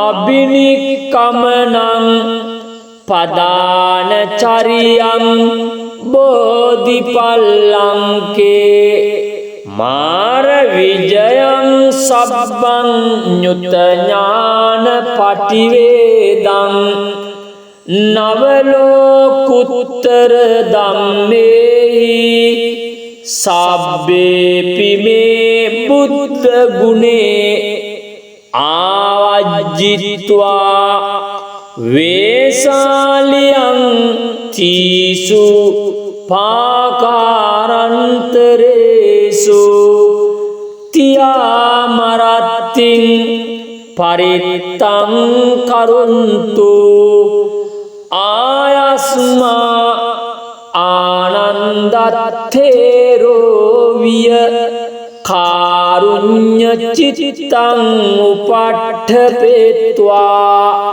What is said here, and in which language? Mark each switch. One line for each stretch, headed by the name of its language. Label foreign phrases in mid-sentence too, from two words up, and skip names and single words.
Pali: අබිනික්කමනං පදාන චරියං බෝධිපල්ලංකේ මාර විජයං සබ්බං ඤුත ඥාන පටිවේදං නවලෝකුත්තර ධම්මේහි සබ්බේපි මේ බුද්ධ ගුණේ ආවජ්ජිත්වා වේසාලියං තීසු පාකාරන්තරේසු තියාමරත්තිං පරිත්තං කරුන්තු ආයස්මා ආනන්දත්තේරෝ විය කාරුඤ්ඤ චිත්තං උපට්ඨපෙත්වා